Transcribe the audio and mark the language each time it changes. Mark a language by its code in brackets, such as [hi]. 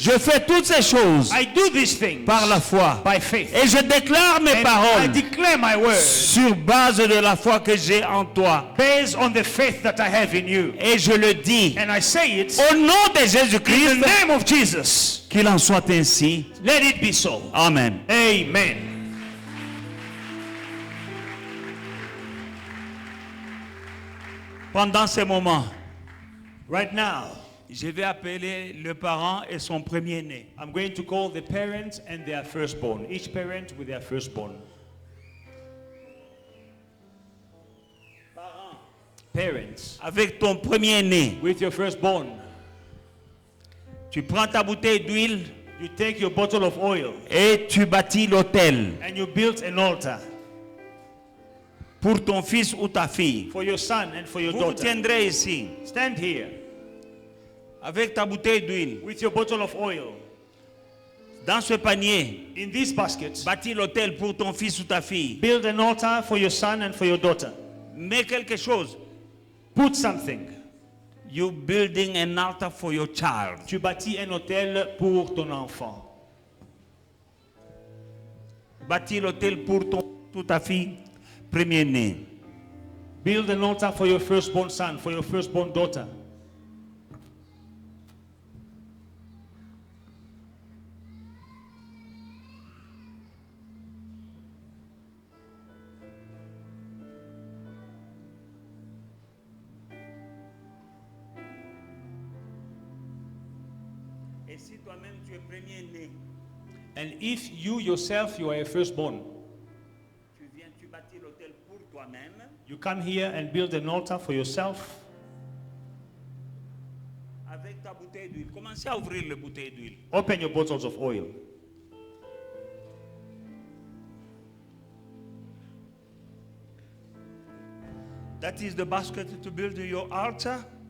[fr] Je fais toutes ces choses [en] I do these things [fr] par la foi [en] by faith. [fr] et je déclare mes [en] And I [fr] paroles [en] declare my word [fr] sur base de la foi que j'ai en toi. [en] based on the faith that I have in you. [fr] Et je le dis [en] And I say it [fr] au nom de [en] in [fr] Jésus-Christ, [en] the name of Jesus. [fr] qu'il en soit ainsi. [en] Let it be so. [fr] Amen. [en] Amen. [fr] Pendant ces moments, [en] Right now, [fr] je vais appeler le parent et son premier-né. [en] I'm going to call the parents and their firstborn, each parent with their firstborn. [fr] Parents, Avec ton premier-né, [en] with your firstborn, [fr] tu prends ta bouteille d'huile [en] you take your bottle of oil [fr] et tu bâtis l'autel [en] and you build an altar [fr] pour ton fils ou ta fille. [en] for your son and for your [fr] Vous vous [en] daughter. [fr] tiendrez ici [en] Stand here [fr] avec ta bouteille d'huile. [en] with your bottle of oil. [fr] Dans ce panier, [en] In this basket, [fr] bâtis l'autel pour ton fils ou ta fille. [en] build an altar for your son and for your daughter. [fr] Mets quelque chose. [en] Put something. You building an altar for your child. [fr] Tu bâtis un hôtel pour ton enfant. Bâtis l'autel pour ou ta fille premier-né. [en] Build an altar for your firstborn son, for your firstborn daughter. [fr] Et si toi-même tu es premier-né, [en] And if you yourself, you are a firstborn, [fr] tu viens, tu bâtis l'autel pour toi-même. [en] you come here and build an altar for yourself [fr] Avec ta bouteille d'huile. Commencez à ouvrir la bouteille d'huile. [en] open your bottles of oil. That is the basket to build your altar.